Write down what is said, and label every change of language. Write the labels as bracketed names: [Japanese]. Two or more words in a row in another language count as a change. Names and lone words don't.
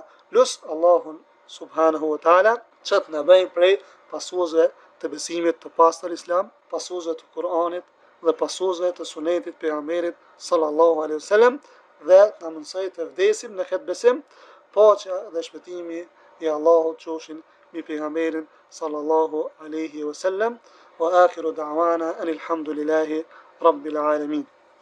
[Albanian] Lut Allahun [Arabic] سبحانه وتعالى [Albanian] që të na bëjë prej pasuesve të besimit të pastër islam, pasuesve të Kur'anit dhe pasuesve të sunetit pejgamberit [Arabic] صلى الله عليه وسلم, [Albanian] dhe na mësoj të vdesim në këtë besim. Paqja dhe shpëtimi i Allahut qofshin mbi pejgamberin [Arabic] صلى الله عليه وسلم. وآخر دعوانا أن الحمد لله رب العالمين.